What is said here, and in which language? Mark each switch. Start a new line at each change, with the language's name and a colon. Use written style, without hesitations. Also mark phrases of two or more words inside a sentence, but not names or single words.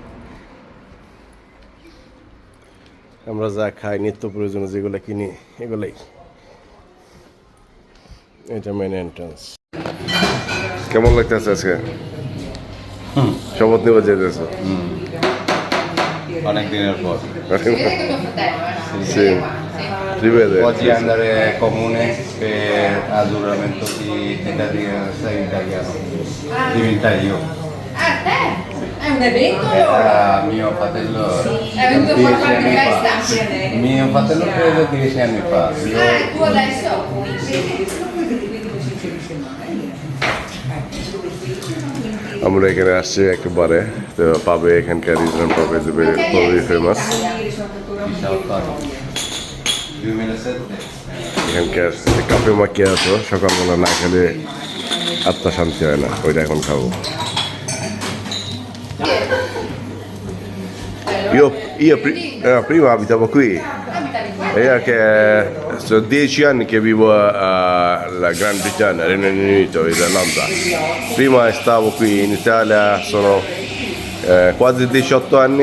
Bangla: আমরা যা খাই, নিত্য প্রয়োজনীয় যেগুলো কিনি, এগুলাই। এটা
English: main entrance.
Bangla: কেমন লাগতেছে আজকে? শপথ নিয়ে যেতেছে অনেক দিনের পর।
Italian: Sì, rivede. Oggi andare comune per a giuramento di essere italiano, diventare io. Ah, te? È un evento? Era mio fratello È venuto a far 10 parte anni fa. festa? Mio fratello credo 10 anni fa. Io Ah, e tu adesso?
Bangla: আমরা এখানে আসছি একেবারে, তো পাবে এখানকার রিজন পাবে যে খুবই ফেমাস। এখানকার
Italian: caffè macchiato
Bangla: সকালবেলা না খেলে আত্মা শান্তি হয় না, ওইটা এখন খাবো।
Italian: Prima abitavo qui. Abitavi qua? Io che sono 10 anni che vivo alla Gran Britannia, Regno Unito, Irlanda. Prima stavo qui in Italia, sono quasi 18 anni.